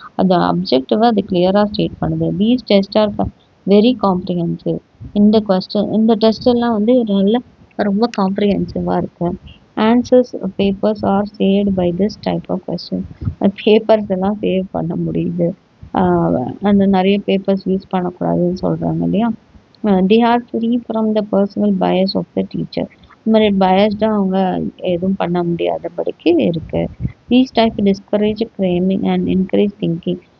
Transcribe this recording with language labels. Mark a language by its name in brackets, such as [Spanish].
[Tamil] அந்த அப்ஜெக்டிவை அது கிளியராக ஸ்டேட் பண்ணுது. [English] These test are very comprehensive. [Tamil] இந்த டெஸ்ட் எல்லாம் வந்து ரொம்ப காம்ப்ரிஹென்சிவாக இருக்குது. [English] Answers papers are saved by this type of question. [Tamil] Papers எல்லாம் சேவ் பண்ண முடியுது. அந்த நிறைய பேப்பர்ஸ் யூஸ் பண்ணக்கூடாதுன்னு சொல்கிறாங்க இல்லையா. [English] they are free from the personal bias of the teacher. [Tamil] இந்த மாதிரி பயஸ்டாக அவங்க எதுவும் பண்ண முடியாதபடிக்கு இருக்குது. [English] these type discourage cramming and encourage thinking.